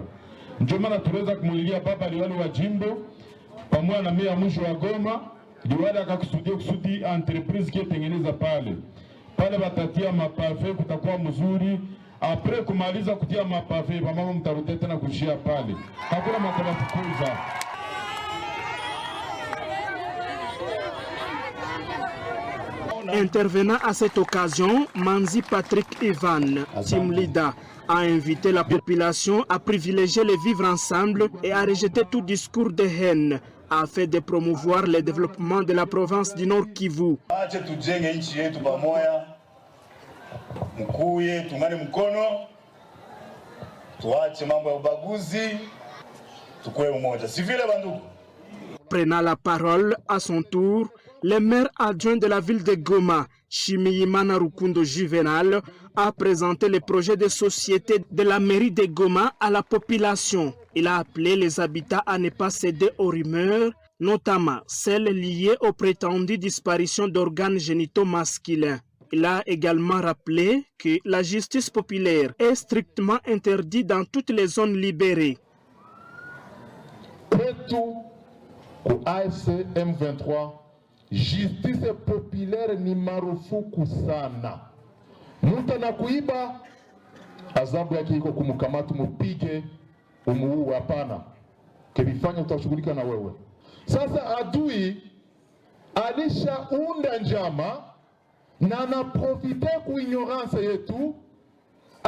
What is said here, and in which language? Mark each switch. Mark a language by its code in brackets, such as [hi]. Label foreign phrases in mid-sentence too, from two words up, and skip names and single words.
[sw] Ndio maana tuweza kumulilia baba liwali wa jimbo pamoja na meya mwisho wa Goma, liwali akakusudia kusudi entreprise kietengeneza pale. Pale batatia mapave kutakuwa mzuri. Apre kumaliza kutia mapave, mama mtarudi tena kushia pale. Hakuna matabafukuza. [fr] Intervenant à cette occasion, Manzi Patrick Ivan, [en] Team Leader, [fr] a invité la population à privilégier le vivre ensemble et à rejeter tout discours de haine afin de promouvoir le développement de la province du Nord Kivu. [sw] Mkuye tungane mkono, tuache mambo ya ubaguzi, tukue umoja. Si vile bandugu. [fr] Prenant la parole à son tour, le maire adjoint de la ville de Goma, Chimiyimana Rukundo Juvenal, a présenté le projet de société de la mairie de Goma à la population. Il a appelé les habitants à ne pas céder aux rumeurs, notamment celles liées aux prétendues disparitions d'organes génitaux masculins. Il a également rappelé que la justice populaire est strictement interdite dans toutes les zones libérées. [sw] Au AFC M23, [fr] justice populaire [sw] ni marufuku sana. Mtu anakuiba, adhabu yake iko kumkamata, mupige, umuue. Hapana, kibifanya utashughulika na wewe. Sasa adui alishaunda njama na anaprofite ku ignorance yetu,